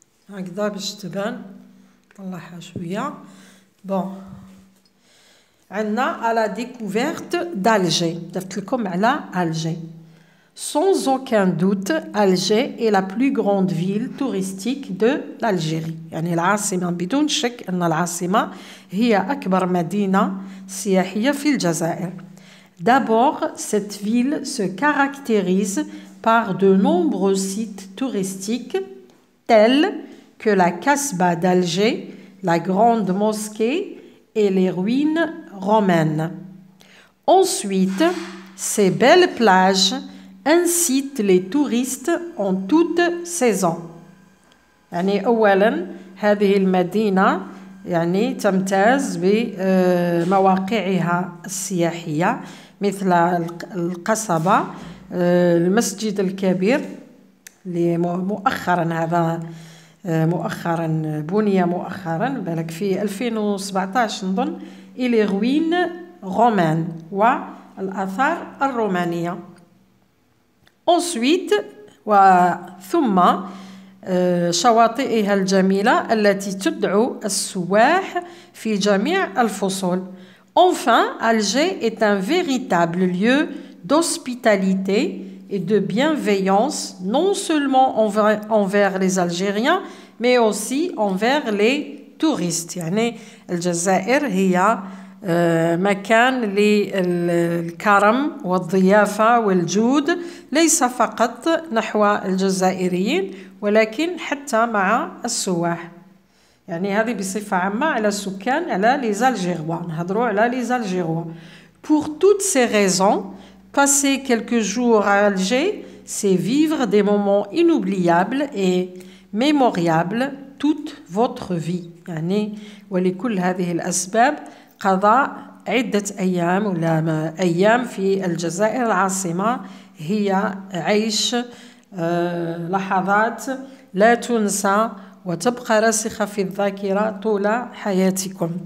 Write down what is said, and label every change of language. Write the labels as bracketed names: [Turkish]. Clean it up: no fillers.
[Arabic] هكذا باش تبان، طلعها شوية. بون عندنا على découverte d'Alger، درت لكم على ألجي. [French] Sans aucun doute, Alger est la plus grande ville touristique de l'Algérie. [Arabic] يعني العاصمة بدون شك أن العاصمة هي أكبر مدينة سياحية في الجزائر. [French] D'abord, cette ville se caractérise par de nombreux sites touristiques tels que la Casbah d'Alger, la grande mosquée et les ruines romaines. Ensuite, ces belles plages incitent les touristes en toute saison. [Arabic] يعني أولاً هذه المدينة يعني تمتاز بمواقعها السياحية مثل القصبة، المسجد الكبير اللي مؤخراً هذا مؤخرا بني مؤخرا بالك في 2017 نظن، إلي روين رومان والآثار الرومانية. ensuite ثم شواطئها الجميلة التي تدعو السواح في جميع الفصول. [French] Enfin, Alger est un véritable lieu d'hospitalité et de bienveillance, non seulement envers les Algériens, mais aussi envers les touristes. [Arabic] يعني الجزائر هي مكان للكرم والضيافة والجود، ليس فقط نحو الجزائريين ولكن حتى مع السواح. يعني هذه بصفة عامة على السكان، على les Algérois، نهضروا على les Algérois. [French] Pour toutes ces raisons, passer quelques jours à Alger, c'est vivre des moments inoubliables et mémoriables toute votre vie. [Arabic] يعني ولكل هذه الأسباب قضاء عدة أيام ولا أيام في الجزائر العاصمة هي عيش لحظات لا تنسى وتبقى راسخة في الذاكرة طول حياتكم.